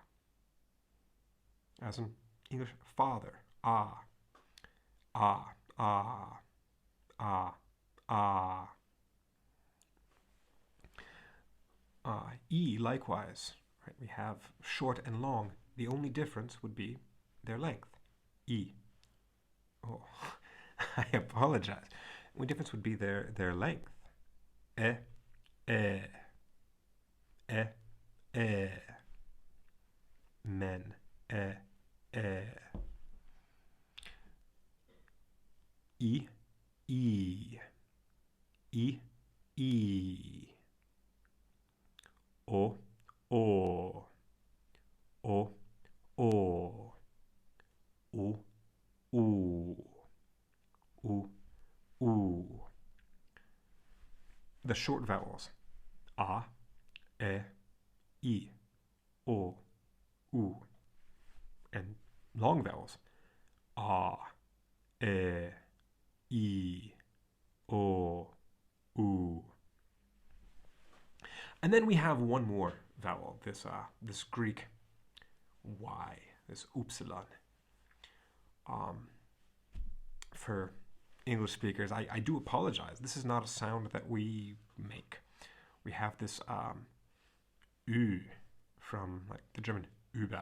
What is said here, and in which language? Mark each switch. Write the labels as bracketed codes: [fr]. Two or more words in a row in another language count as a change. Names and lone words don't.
[en] As in English, father, ah, ah, ah, ah, ah. E, likewise, right? We have short and long. The only difference would be their length. E. Oh, I apologize. The only difference would be their length. E, e, e, e. Men, e, e. E, e, e, e. O, o, o, o. U, u, u, u. The short vowels, a, e, o, u. And long vowels, a, e, o, u. And then we have one more vowel, this Greek Y, this upsilon. For English speakers, I do apologize. This is not a sound that we make. We have this Ü from like the German über.